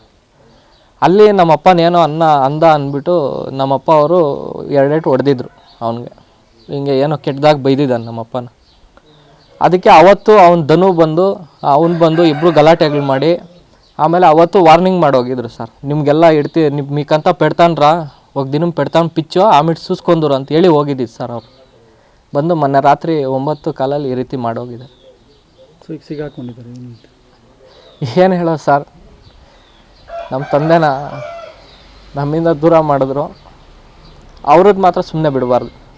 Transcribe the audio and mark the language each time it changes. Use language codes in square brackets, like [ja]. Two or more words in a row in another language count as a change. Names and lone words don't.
[kn] ಅಲ್ಲಿ ನಮ್ಮಪ್ಪನೇನೋ ಅಂದ ಅಂದ್ಬಿಟ್ಟು ನಮ್ಮಪ್ಪ ಅವರು 2 ಏಟು ಹೊಡೆದಿದ್ರು ಅವನಿಗೆ. ಹಿಂಗೆ ಏನೋ ಕೆಟ್ಟದಾಗಿ ಬೈದಿದ್ದಾನೆ ನಮ್ಮಪ್ಪನ. ಅದಕ್ಕೆ ಅವತ್ತು ಧನು ಬಂದು ಇಬ್ಬರು ಗಲಾಟೆಗಳು ಮಾಡಿ ಆಮೇಲೆ ಅವತ್ತು ವಾರ್ನಿಂಗ್ ಮಾಡೋಗಿದ್ರು ಸರ್. ನಿಮಗೆಲ್ಲ [te] మీకంతా పెడతానురా ఒక దినం పెడతాను పిచ్చో [kn] ಆಮೇಲೆ ಸೂಸ್ಕೊಂಡ್ರು ಅಂತ ಹೇಳಿ ಹೋಗಿದ್ದಿದ್ದು ಸರ್. ಅವ್ರು ಬಂದು ಮೊನ್ನೆ ರಾತ್ರಿ 9 ಕಾಲಲ್ಲಿ ಈ ರೀತಿ ಮಾಡೋಗಿದ್ದಾರೆ. ಸೊ ಈಗ ಸಿಗಾಕೊಂಡಿದ್ದಾರೆ ಏನು ಹೇಳೋದು ಸರ್, ನಮ್ಮ ತಂದೆನ ನಮ್ಮಿಂದ ದೂರ ಮಾಡಿದ್ರು, ಅವ್ರದ್ದು ಮಾತ್ರ ಸುಮ್ಮನೆ ಬಿಡಬಾರ್ದು.